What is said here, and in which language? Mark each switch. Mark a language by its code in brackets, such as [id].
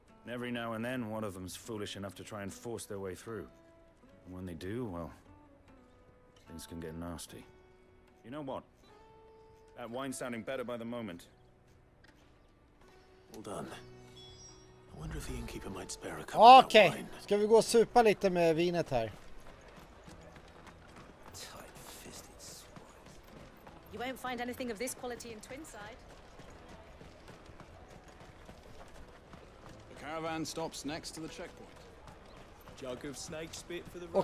[en] And every now and then, one of them's foolish enough to try and force their way through. And when they do, well, things can get nasty. You know what? That wine's sounding better by the moment. Well done. I wonder if the innkeeper might spare a cup of that wine. [sv] Ska vi gå och supa lite med vinet här? [en] Tight-fisted swine. You won't find anything of this quality in Twinside. The caravan stops next to the checkpoint. Jug of snake spit for the road.